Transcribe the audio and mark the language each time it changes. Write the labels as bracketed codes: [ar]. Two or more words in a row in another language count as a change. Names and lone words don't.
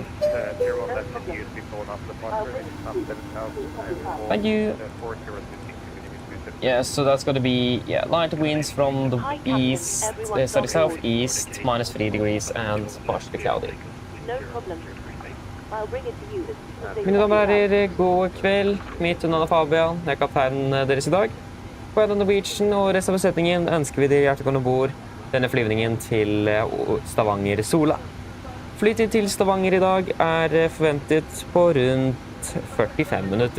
[en] 01 left in use before and after departure, up 7,000. Thank you. 40 Yes, so that's going to be light winds from the east, southeast, -3 degrees and partially cloudy. No problem. I'll bring it to you as soon as they [no] Mine damer og [en] figure it out. [no] herrer, god kveld. Mitt navn er Fabian. Jeg er kapteinen deres i dag. På Oslo Norwegian og resten av besetningen ønsker vi dere hjertelig velkommen bord denne flyvningen til Stavanger Sola. Flytid til Stavanger i dag er forventet på rundt 45 minutter.